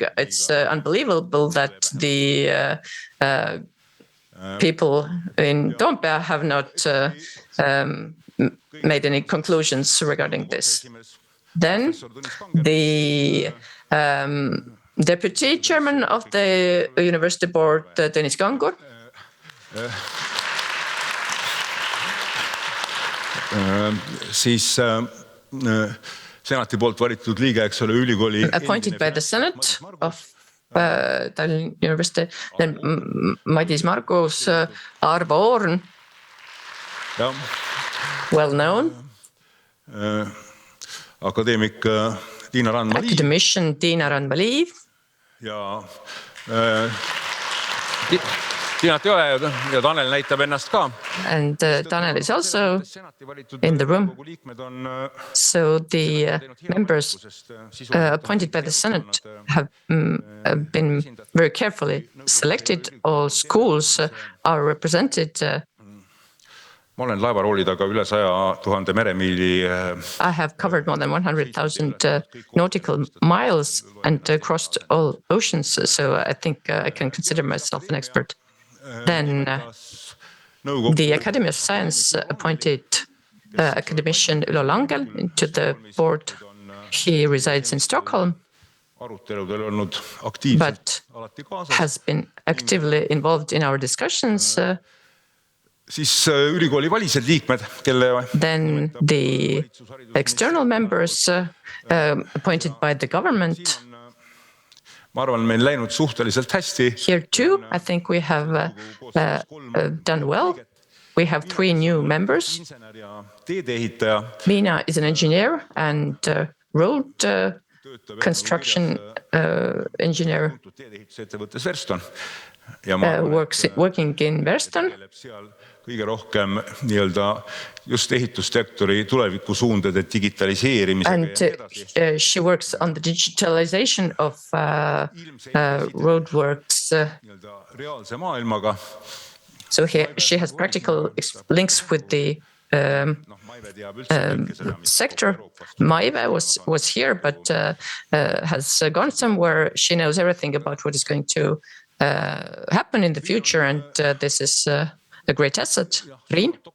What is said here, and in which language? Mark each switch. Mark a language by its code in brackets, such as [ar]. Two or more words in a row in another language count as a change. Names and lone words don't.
[en] It's unbelievable that the people in Toompea have not made any conclusions regarding this. Then the Deputy Chairman of the University Board, Tõnis Kangur. [et] Siis senati poolt valitud liige, eks ole, ülikooli. [en] Appointed by the Senate of Tallinn University, then Madis Margus, Arvo Oorn, well known. [et] Akadeemik Tiina Randma-Liiv. [en] Academician Tiina Randma-Liiv. [et] Ja Tiinat ei ole ja Tanel näitab ennast ka. [en] And Tanel is also in the room. So the members appointed by the Senate have been very carefully selected. All schools are represented. [et] Ma olen laevarooli taga üle 100,000 meremiili. [en] I have covered more than 100,000 nautical miles and crossed all oceans, so I think I can consider myself an expert. Then the Academy of Science appointed academician Ülo Langel into the board. He resides in Stockholm, but has been actively involved in our discussions. [et] Siis ülikooli välised liikmed, kelle. [en] Then the external members appointed by the government. [et] Ma arvan, meil läinud suhteliselt hästi. [en] Here too, I think we have done well. We have 3 new members. Miina is an engineer and road construction engineer. Working in Verston. [et] Kõige rohkem nii-öelda just ehitussektori tulevikusuundade digitaliseerimise. [en] And she works on the digitalization of roadworks. [et] Reaalse maailmaga. [en] So she has practical links with the sector. Maive was here, but has gone somewhere. She knows everything about what is going to happen in the future, and this is a great asset.